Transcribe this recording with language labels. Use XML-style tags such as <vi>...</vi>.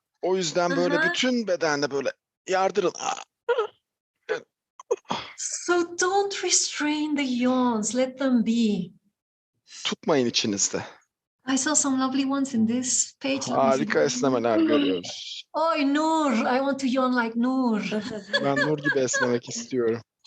<tr>O yüzden böyle bütün bedende böyle yardırın.</tr> <en>So don't restrain the yawns. Let them be.</en> <tr>Tutmayın içinizde.</tr> <en>I saw some lovely ones in this page.</en> <tr>Harika esnemeler görüyoruz.</tr> <en>Oh, Nur. I want to yawn like Nur.</en> <tr>Ben Nur gibi esnemek istiyorum.</tr>